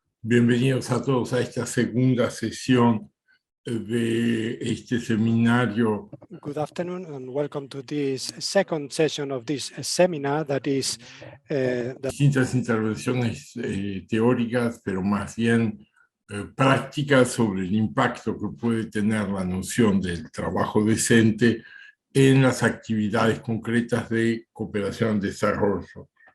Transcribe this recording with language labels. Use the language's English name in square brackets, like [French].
[Spanish] Bienvenidos a todos a esta segunda sesión de este seminario. [English] Good afternoon and welcome to this second session of this seminar that is [Spanish] Distintas intervenciones teóricas, pero más bien prácticas sobre el impacto que puede tener la noción del trabajo decente en las actividades concretas de cooperación al desarrollo.